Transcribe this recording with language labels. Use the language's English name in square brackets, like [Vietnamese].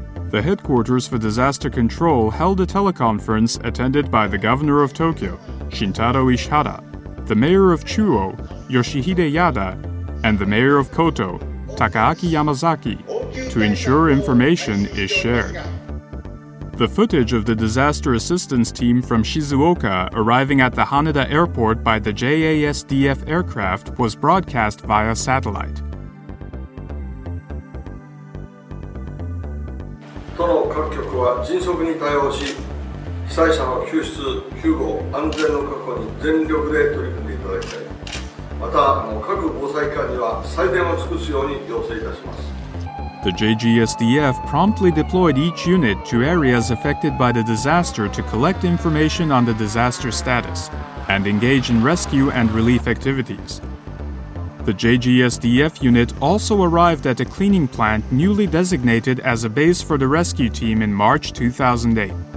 [English] The headquarters for disaster control held a teleconference attended by the governor of Tokyo, Shintaro Ishihara, the mayor of Chuo, Yoshihide Yada, and the mayor of Koto, Takaaki Yamazaki, to ensure information is shared. The footage of the disaster assistance team from Shizuoka arriving at the Haneda airport by the JASDF aircraft was broadcast via satellite. [Japanese] 都の各局は迅速に対応し、被災者の救出・救護・安全の確保に全力で取り組んでいただきたい。また、各防災機関には最善を尽くすように要請いたします。 [English] The JGSDF promptly deployed each unit to areas affected by the disaster to collect information on the disaster status and engage in rescue and relief activities. The JGSDF unit also arrived at a cleaning plant newly designated as a base for the rescue team in March 2008.